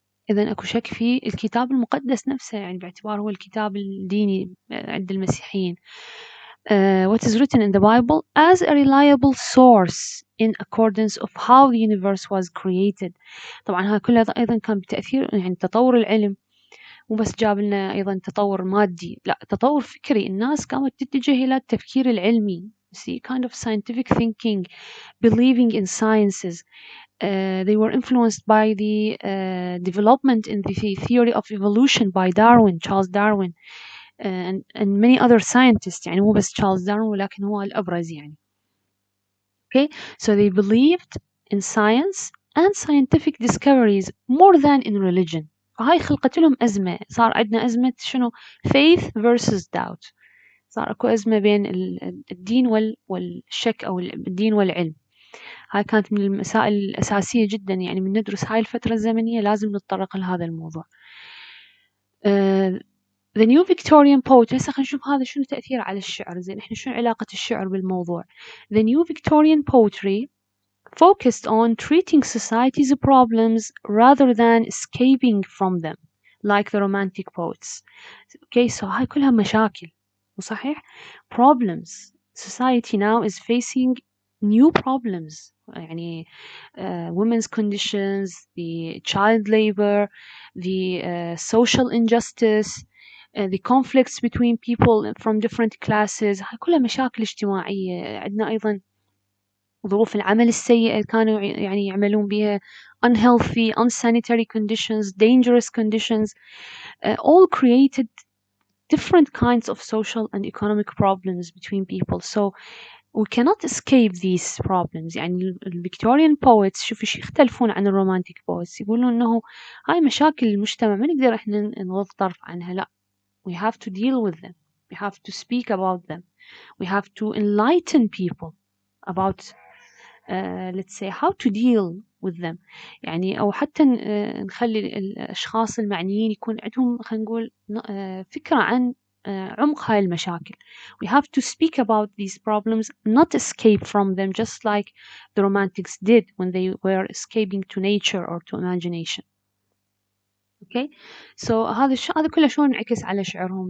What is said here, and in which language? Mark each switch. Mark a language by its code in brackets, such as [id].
[ar] إذا أكو شك في الكتاب المقدس نفسه يعني باعتباره هو الكتاب الديني عند المسيحيين. [en] What is written in the Bible as a reliable source in accordance of how the universe was created. [ar] طبعا هاي كلها أيضا كان بتأثير يعني تطور العلم. مو بس جاب لنا أيضا تطور مادي، لا تطور فكري. الناس قامت تتجه إلى التفكير العلمي. [en] See, kind of scientific thinking, believing in sciences. They were influenced by the development in the theory of evolution by Darwin, Charles Darwin, and many other scientists. [ar] يعني مو بس Charles Darwin ولكن هو الأبرز يعني. [en] Okay, so they believed in science and scientific discoveries more than in religion. [ar] فهاي خلقت لهم أزمة. صار عندنا أزمة شنو؟ [en] faith versus doubt. [ar] صار أكو أزمة بين الدين والشك أو الدين والعلم. هاي كانت من المسائل الأساسية جدا يعني من ندرس هاي الفترة الزمنية لازم نتطرق لهذا الموضوع. [en] The new Victorian poet. [ar] هسه خلينا نشوف هذا شنو تأثير على الشعر. زين احنا شنو علاقة الشعر بالموضوع؟ [en] The new Victorian poetry focused on treating society's problems rather than escaping from them like the romantic poets. Okay, so [ar] هاي كلها مشاكل وصحيح problems. [en] Society now is facing new problems يعني women's conditions, the child labor, the social injustice, the conflicts between people from different classes. [ar] هاي كلها مشاكل اجتماعية. عندنا أيضا ظروف العمل السيئة كانوا يعني يعملون بها [en] unhealthy, unsanitary conditions, dangerous conditions, all created different kinds of social and economic problems between people. So we cannot escape these problems. [ar] يعني Victorian poets شوفي شو يختلفون عن romantic poets. يقولون إنه هاي مشاكل المجتمع ما نقدر إحنا نغض طرف عنها. لا, [en] we have to deal with them. We have to speak about them. We have to enlighten people about let's say how to deal with them. [ar] يعني أو حتى نخلي الأشخاص المعنيين يكون عندهم خلينا نقول فكرة عن عمق هاي المشاكل. [en] We have to speak about these problems, not escape from them, just like the romantics did when they were escaping to nature or to imagination. Okay, so [ar] هذا كله شلون انعكس على شعرهم.